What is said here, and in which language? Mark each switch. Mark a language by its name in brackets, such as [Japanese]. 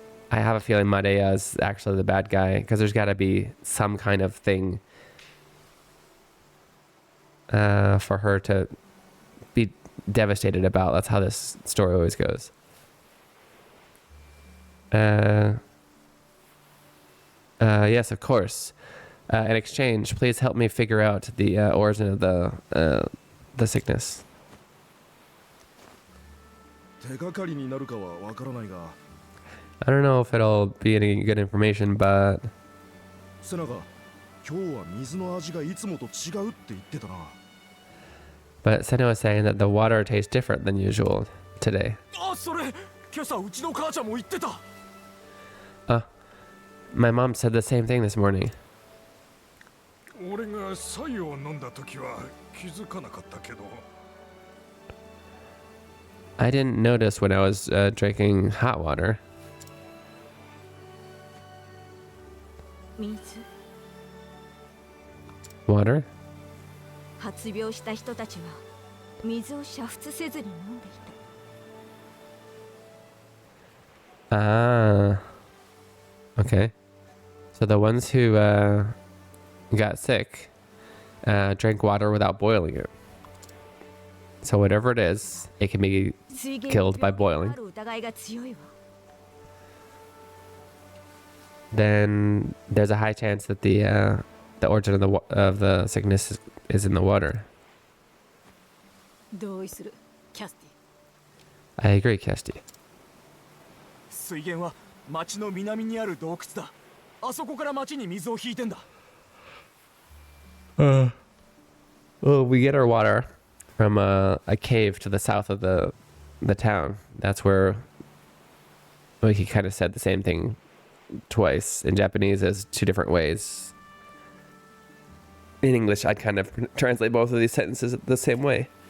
[English] I have a feeling Madeya is actually the bad guy, because there's gotta be some kind of thing for her to be devastated about. That's how this story always goes. Yes, of course. In exchange, please help me figure out the origin of the sickness. [Japanese] 手がかりになるかはわからないが。 [English] I don't know if it'll be any good information, but [Japanese] セナが今日は水の味がいつもと違うって言ってたな。 [English] Seno was saying that the water tastes different than usual today. [Japanese] あ、それ今朝うちの母ちゃんも言ってた。 [English] My mom said the same thing this morning. [Japanese] 俺が白湯を飲んだ時は気づかなかったけど。 [English] I didn't notice when I was drinking hot water. [Japanese] 水。 [English] Water? [Japanese] 発病した人たちは水を煮沸せずに飲んでいた。 [English] Ah. Okay. So the ones who got sick drank water without boiling it. So whatever it is, it can be killed by boiling. [Japanese] ある疑いが強いわ。 [English] Then there's a high chance that the origin of the sickness is in the water. [Japanese] 同意する、キャスティ。 [English] I agree, Kirsty. [Japanese] 水源は町の南にある洞窟だ。あそこから町に水を引いてんだ。 [English] Well, we get our water from a cave to the south of the town. That's where he kind of said the same thing twice. In Japanese, as two different ways. In English, I'd kind of translate both of these sentences the same way.